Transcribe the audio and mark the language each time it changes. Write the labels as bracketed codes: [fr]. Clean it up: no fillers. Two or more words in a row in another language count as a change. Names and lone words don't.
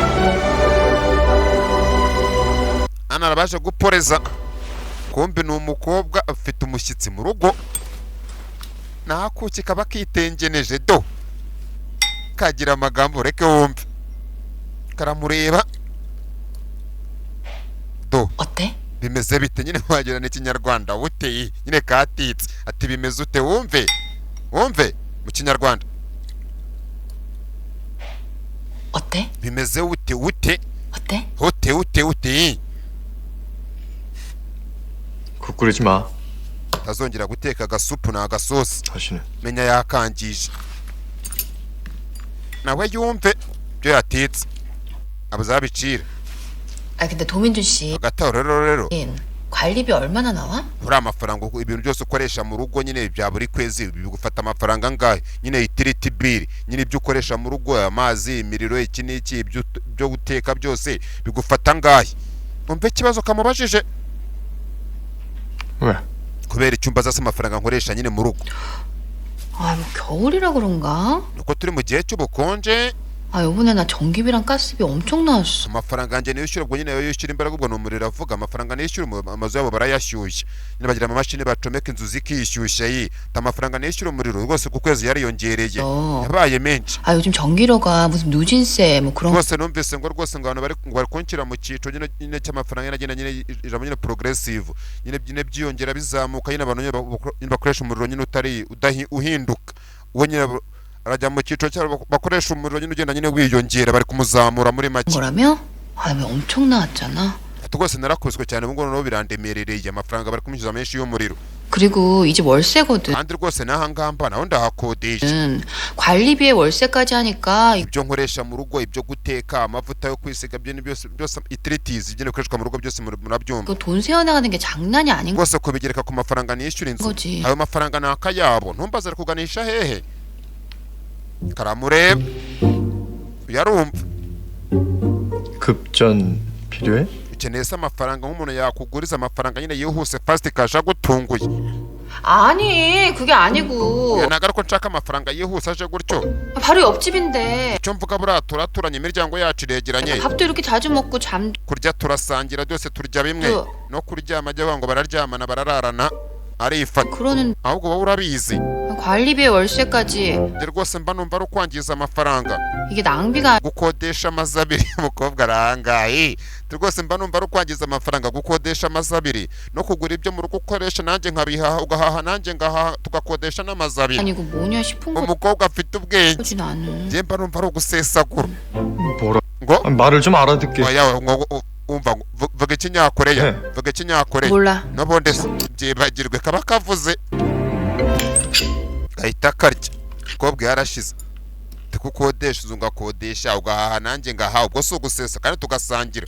[rw] ana arabaje guporeza kumbe ni umukobwa afite umushyitsi mu rugo nakuki kaba kitengeneje do kagira amagambo reke wumve karamureba do [ko] 어때? [rw] bimeze bite nyine wagira n'ikinyarwanda ute nyine katitse ati bimeze ute wumve mu kinyarwanda [ko] 어때? [rw] bimeze ute [ko] 어때? [rw] ute [ko] 국 끓이지 마. [rw] tazongera guteka agasupu n'agasosi [ko] 다시는. [rw] menya yakangije nawe yumve byo yatetse abazabicira [ko] 아 근데 도민준 씨 [rw] agataho rero [ko] 관리비 얼마나 나와? [rw] uri amafaranga ibintu byose ukoresha mu rugo nyine bya buri kwezi bigufata amafaranga angahe nyine itiriti biri nyine ibyo ukoresha mu rugo amazi imiriro iki n'iki byo guteka byose bigufata angahe umve ikibazo kamubajije [ko] 왜? [rw] kubera icyumba zase amafaranga nkoresha nyine mu rugo [ko] 아 뭐 겨울이라 그런가? [rw] nuko turi mu gihe cy'ubukonje [ko] 아 요번에 나 전기비랑 가스비 엄청 나왔어. [rw] amafaranga yanjye nishyura ubwo nyine yishyura imbaraga ubwo n'umuriro avuga amafaranga nishyura amazu yabo barayashyushya nyine bagira amamashini bacomeka inzu zikishyushya amafaranga nishyura umuriro rwose ku kwezi yariyongereye yabaye menshi [ko] 아 요즘 전기료가 무슨 누진세 뭐 그런 [rw] rwose numvise ngo rwose ngo abantu bari kunshyira mu cyiciro nyine cy'amafaranga nyine ijambo nyine progressive nyine byiyongera bizamuka nyine abantu nyine bakoresha umuriro nyine uhinduka uwo nyine arajya mu cyiciro cyabo bakoresha umuriro nyine ugenda nyine wiyongera bari kumuzamura muri make [ko] 뭐라며? 아 왜 엄청 나왔잖아. [rw] rwose narakubiswe cyane ubu ngubu nabo birandemerereye amafaranga bari kumushyuza menshi y'umuriro [ko] 그리고 이 집 월세거든. [rw] kandi rwose n'ahangamba naho ndahakodesha [ko] 관리비에 월세까지 하니까 [rw] ibyo nkoresha mu rugo ibyo guteka amavuta yo kwisiga byo byose itiritizi ibyo bikoreshwa mu rugo byose murabyumva [ko] 돈 세어나가는 게 장난이 아닌 [rw] rwose kubigereka ku mafaranga nishyura inzu ayo mafaranga ni akayabo ntumbaze kuganisha hehe karamureba uyarumva [ko] 급전 필요해? [rw] ukeneye se amafaranga nk'umuntu yakuguriza amafaranga nyine yihuse [en] fast cash [rw] agutunguye [ko] 아니 그게 아니고 [rw] ntabwo ariko nshaka amafaranga yihuse aje gutyo [ko] 바로 옆집인데 [rw] icyo mvuga buriya turaturanye imiryango yacu iregeranye [ko] 밥도 이렇게 자주 먹고 잠 [rw] kurya turasangira byose turya bimwe no kuryama ajya bavuga ngo bararyamana barararana arifata ahubwo wowe urabizi [ko] 관리비에 월세까지 [rw] rwose mba numva ari ukwangiza amafaranga [ko] 이게 낭비가 [rw] gukodesha amazu abiri umukobwa arangaye rwose mba numva ari ukwangiza amafaranga gukodesha amazu abiri no kugura ibyo mu rugo ukoresha nanjye nkabihaha ugahaha nanjye ngahaha tugakodesha n'amazu abiri [ko] 아니고 뭐냐 싶은 거 [rw] umukobwa afite ubwenge njye mba numva ari ugusesagura [ko] 뭐라? [rw] ngo [ko] 말을 좀 알아듣게. [rw] umva vuga ikinyakoreya vuga ikinyakoreya [ko] 몰라 [rw] n'ubundi byibagirwe kaba kavuze gahita karya umukobwa yarashize tukukodesha inzu ngakodesha ugahaha nanjye ngahaha ubwo si ugusesa kandi tugasangira